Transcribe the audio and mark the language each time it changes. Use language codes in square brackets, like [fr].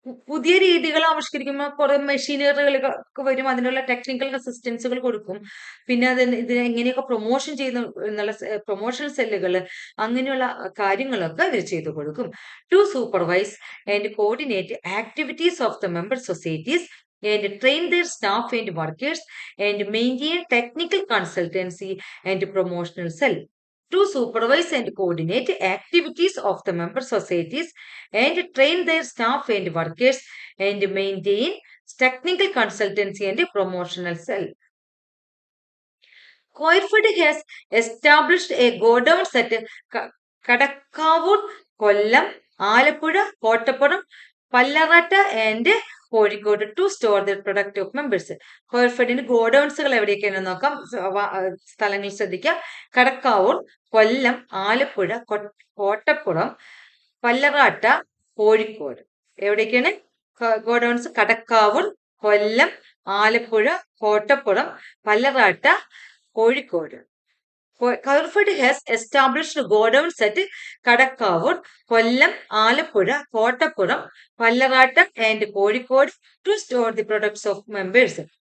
[ml] പുതിയ രീതികൾ ആവിഷ്കരിക്കുമ്പോൾ കുറെ മെഷീനറികളൊക്കെ വരും, അതിനുള്ള ടെക്നിക്കൽ അസിസ്റ്റൻസുകൾ കൊടുക്കും, പിന്നെ ഇത് എങ്ങനെയൊക്കെ പ്രൊമോഷൻ ചെയ്യുന്ന എന്നുള്ള പ്രൊമോഷൻ സെല്ലുകൾ, അങ്ങനെയുള്ള കാര്യങ്ങളൊക്കെ ഇവർ ചെയ്തു കൊടുക്കും. [en] To supervise and coordinate activities of the member societies and train their staff and workers and maintain technical consultancy and promotional cell. To supervise and coordinate activities of the member societies and train their staff and workers and maintain technical consultancy and promotional cell. Coirford has established a godowns at Kadakavur, Kollam, Alappuzha, Kottappuram, Pallarata and Kozhikode to store the product of members. [ml] കോയർഫെഡിന്റെ ഗോഡൌൺസുകൾ എവിടെയൊക്കെയാണെന്ന് നോക്കാം. സ്ഥലങ്ങൾ ശ്രദ്ധിക്കുക. കടക്കാവൂർ, കൊല്ലം, ആലപ്പുഴ, കോട്ടപ്പുറം, പല്ലറാട്ട, കോഴിക്കോട്. എവിടേക്കാണ് ഗോഡൌൺസ്? കടക്കാവൂർ, കൊല്ലം, Alappuzha, Kottappuram, പല്ലറാട്ട, Kozhikode. [en] Coirford has established godowns at Kadakavur, Kollam, Alappuzha, Kottappuram, Pallaratta and Kozhikode to store the products of members.